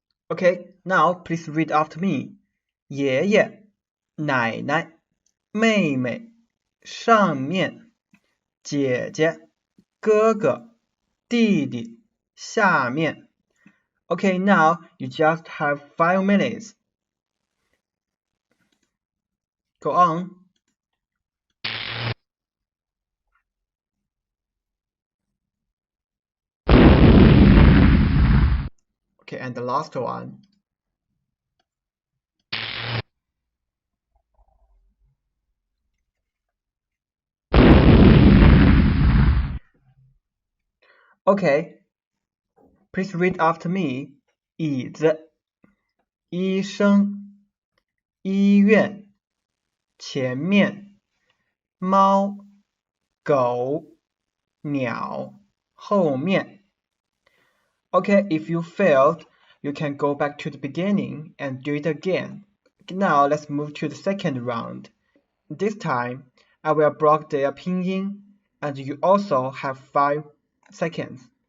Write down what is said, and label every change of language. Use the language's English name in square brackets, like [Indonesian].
[English] Okay, now please read after me. [Chinese] 爷爷、奶奶、妹妹、上面、姐姐、哥哥、弟弟、下面。 [English] Okay, now you just have 5 minutes. Go on. Okay, and the last one. Okay, please read after me. [Chinese] 椅子、医生、医院、前面、猫、狗、鸟、后面。 [English] Okay, if you failed, you can go back to the beginning and do it again. Now let's move to the second round. This time, I will block their pinyin, and you also have 5 seconds.